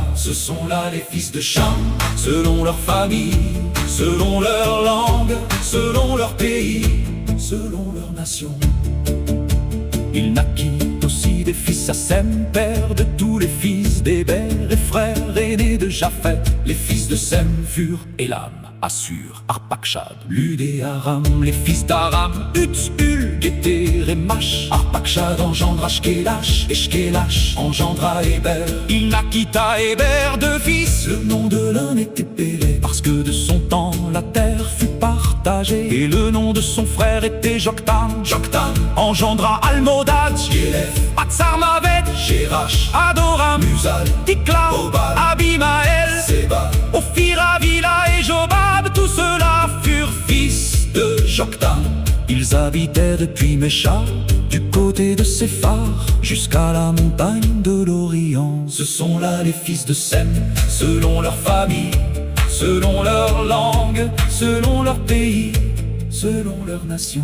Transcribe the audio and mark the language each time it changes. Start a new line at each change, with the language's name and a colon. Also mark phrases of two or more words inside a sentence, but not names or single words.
French: Ce sont là les fils de Cham, selon leur famille, selon leur langue, selon leur pays, selon leur nation. Il naquit aussi des fils à Sem, père de tous les fils d'Héber et frère aîné de Japheth. Les fils de Sem furent Élam, Assur, Arpachshad, Lud et Aram. Les fils d'Aram, Uts, Hul, Géter et Mash. Arpachshad engendra Shkélash, et Shkélash engendra Héber. Il naquit à Héber deux fils, le nom de l'un était Pélé, parce que de son temps la terre fut partagée, et le nom de son frère était Joktan. Joktan engendra Almodad, Yélef, Patsarmavet, Shérach, Adoram, Uzal, Tikla, Obal, Abimaël, Séba, Ophir, Avila et Jobab. Tous ceux-là furent fils de Joktan. Ils habitaient depuis Mécha, du côté de Séphar, jusqu'à la montagne de l'Orient. Ce sont là les fils de Sem, selon leur famille, selon leur langue, selon leur pays, selon leur nation.